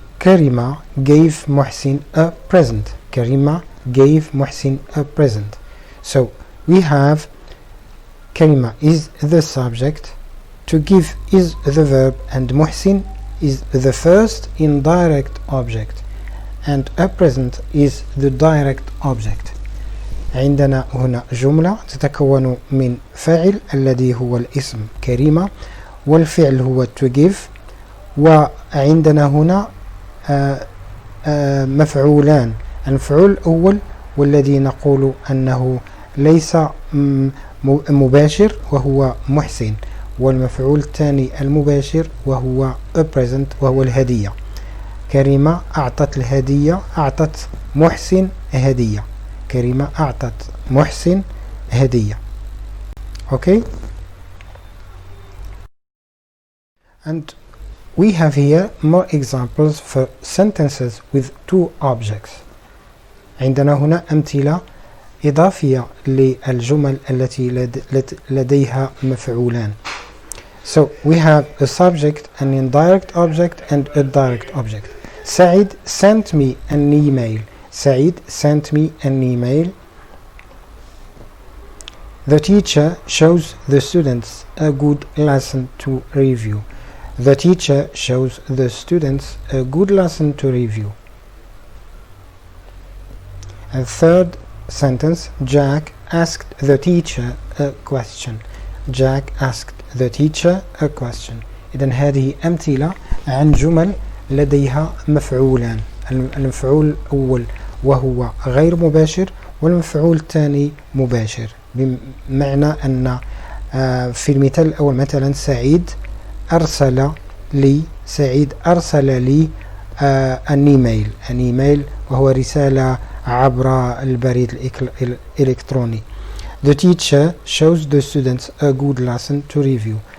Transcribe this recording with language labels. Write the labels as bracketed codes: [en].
[en] Karima gave Muhsin a present. Karima gave Muhsin a present. So we have Karima is the subject, to give is the verb, and Muhsin is the first indirect object, and a present is the direct object. [ar] عندنا هنا جملة تتكون من فاعل الذي هو الاسم كريمة، والفعل هو [en] to give، [ar] وعندنا هنا مفعولان. المفعول الأول والذي نقول أنه ليس مباشر وهو محسن، والمفعول الثاني المباشر وهو [en] a present [ar] وهو الهدية. كريمة أعطت الهدية، أعطت محسن هدية. كريمة أعطت محسن هدية. [en] Okay. And we have here more examples for sentences with two objects. [ar] عندنا هنا أمثلة إضافية للجمل التي لديها مفعولان. [en] So we have a subject, an indirect object, and a direct object. Said sent me an email. Said sent me an email. The teacher shows the students a good lesson to review. The teacher shows the students a good lesson to review. And third sentence, Jack asked the teacher a question. Jack asked the teacher a question. [ar] إذن هذه أمثلة عن جمل لديها مفعولان. المفعول الأول وهو غير مباشر، والمفعول الثاني مباشر، بمعنى أن في المثال الأول مثلا سعيد أرسل لي [en] an email [ar] وهو رسالة عبر البريد الإلكتروني. [en] The teacher shows the students a good lesson to review.